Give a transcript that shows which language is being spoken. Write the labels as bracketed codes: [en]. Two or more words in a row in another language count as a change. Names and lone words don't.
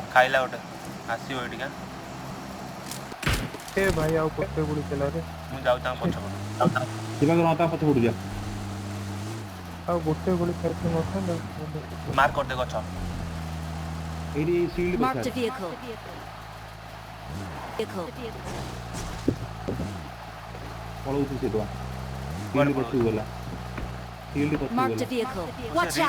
[or] ଖାଇଲା ଗୋଟେ ଆସିବ ଏଇଠିକା ଏ ଭାଇ ଆଉ ଗୋଟେ ଗୁଳି ଥିଲା ରେ। ମୁଁ ଯାଉଛି ତାଙ୍କ ପଛପଟୁ ଦିବାକର ତା ପଛ ପଟୁ ଯା ଆଉ ଗୋଟେ ଗୁଳି ଖାଇଥିଲେ ନଥାନ୍ତା। ମାର୍କ କରିଦେ ଗଛ ଏଇଠି ସିଲ୍ଡ [en] Marked [or] ପଛାରେ [en] a vehicle. [or] ପଳଉଛି ସେ ଟୁଆ କୁଆଡ଼େ ସିଲ୍ଡ ପଛକୁ ପଳଉଛି ଗଲା ସିଲ୍ଡ ପଛକୁ [en] Marked [or] ଗଲା [en] a vehicle. [or] ସେ [en] Watch [or] ରିକ୍ସ